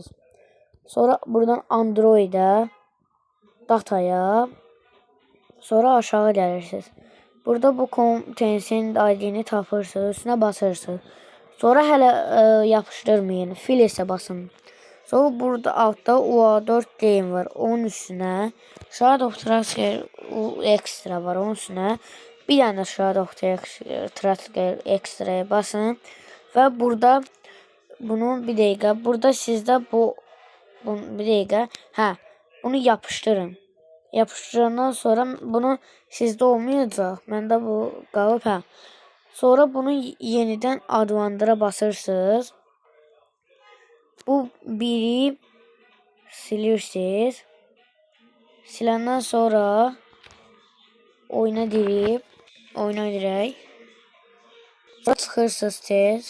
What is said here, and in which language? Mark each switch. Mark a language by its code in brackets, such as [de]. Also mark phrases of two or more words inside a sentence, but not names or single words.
[az] Sonra buradan Android'e, dataya, sonra aşağı gəlirsiniz. Burada bu contentin ID'ni tapırsınız, üstünə basırsınız. Sonra hələ yapışdırmayın, filese basın. [tr] Sonra burada altta UA4 game var, onun üstünə Shadow Tracker Extra var, onun üstünə bir tane Shadow Tracker Extra'ya basın ve burada bunu bir dakika, burada sizde bunu bir dakika, bunu yapıştırın. [az] Yapıştırandan sonra bunu sizde olmayacak. Məndə bu qalıb, Sonra bunu [tr] yeniden adlandıra [az] basırsınız. Bu biri silirsiniz. Siləndən sonra oyuna dirib, çıxırsınız tez.